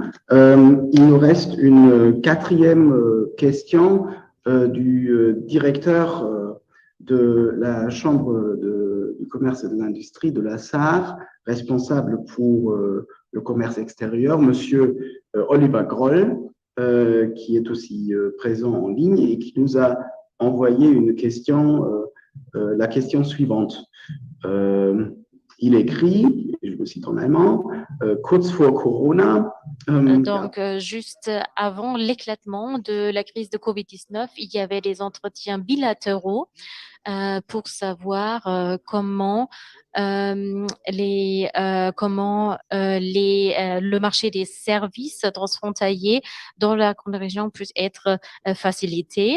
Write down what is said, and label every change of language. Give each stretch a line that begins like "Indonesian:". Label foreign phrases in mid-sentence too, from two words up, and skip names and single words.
French: Il nous reste une 4e question du directeur de la Chambre du commerce et de l'industrie de la Sarre, responsable pour le commerce extérieur, Monsieur Oliver Groll, qui est aussi présent en ligne et qui nous a envoyé une question, la question suivante. Il écrit, je le cite en allemand,
German: kurz vor Corona.
French: Donc, juste avant l'éclatement de la crise de Covid-19, il y avait des entretiens bilatéraux pour savoir comment le marché des services transfrontaliers dans la grande région peut être facilité.